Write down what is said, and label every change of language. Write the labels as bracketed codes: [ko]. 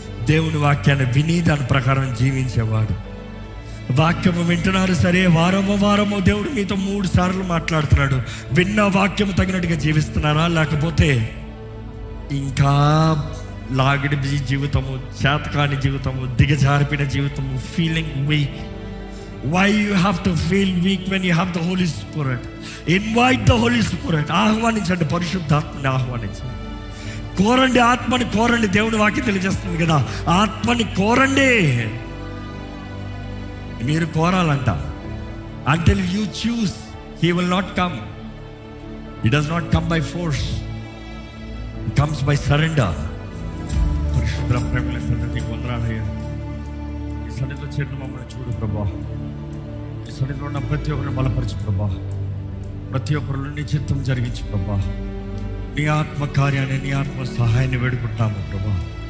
[te] దేవుని వాక్యాన్ని విని దాని ప్రకారం జీవించేవాడు. వాక్యము వింటున్నారు సరే, వారము దేవుడు మీతో 3 సార్లు మాట్లాడుతున్నాడు. విన్న వాక్యము తగినట్టుగా జీవిస్తున్నారా? లేకపోతే ఇంకా లాగిడి జీవితము, చేతకాని జీవితము, దిగజారిపిన జీవితము, feeling week. [en] Why you have to feel weak when you have the Holy Spirit? Invite the Holy Spirit. [te] ఆహ్వానించండి, పరిశుద్ధాత్మని ఆహ్వానించండి. కోరండి, ఆత్మని కోరండి. దేవుని వాక్యం తెలియజేస్తుంది కదా, ఆత్మని కోరండి. మీరు కోరాలంట. [en] Until you choose, He will not come. He does not come by force. He comes by surrender. [te] పరిశుద్ధ ప్రేమల సన్నిధికి వందనాలయ్యా. ఈ సన్నిధిలో చేరిన మమ్మల్ని చూడు ప్రభా. ఈ సన్నిధిలో ఉన్న ప్రతి ఒక్కరిని బలపరచు ప్రభా. ప్రతి ఒక్కరిలో నీ చిత్తం జరిగించు ప్రభా. నీ ఆత్మ కార్యాన్ని, నీ ఆత్మ సహాయాన్ని వేడుకుంటాము ప్రభా.